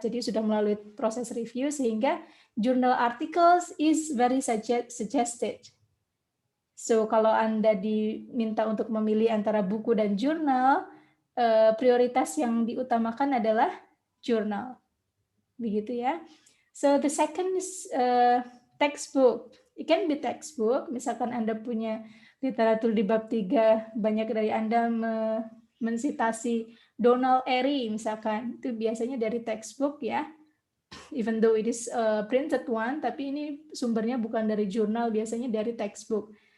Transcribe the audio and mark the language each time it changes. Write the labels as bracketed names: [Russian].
[Indonesian] Jadi sudah melalui proses review sehingga [English] journal articles is very suggested. [Indonesian] So kalau Anda diminta untuk memilih antara buku dan jurnal, prioritas yang diutamakan adalah jurnal. Begitu ya. [English] So the second is textbook. It can be textbook. [Indonesian] Misalkan Anda punya literatur di bab 3, banyak dari Anda mensitasi Donald Airy misalkan, itu biasanya dari textbook ya. [English] Even though it is a printed one, [Indonesian] tapi ini sumbernya bukan dari jurnal, biasanya dari textbook.